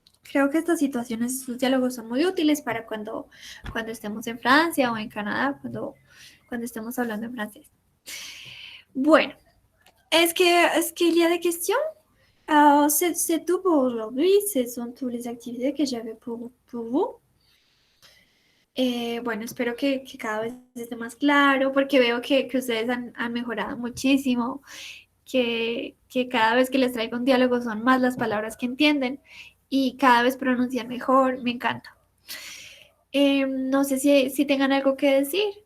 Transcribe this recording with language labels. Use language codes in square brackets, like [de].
[es] Creo que estas situaciones, estos diálogos son muy útiles para cuando estemos en Francia o en Canadá, cuando estemos hablando en francés. [fr] Bueno, est-ce qu'il y a des questions? Alors, c'est tout pour aujourd'hui. Ce sont toutes les activités que j'avais pour vous. [es] Bueno, espero que cada vez esté más claro, porque veo que ustedes han mejorado muchísimo, que cada vez que les traigo un diálogo son más las palabras que entienden y cada vez pronuncian mejor, me encanta. No sé si tengan algo que decir.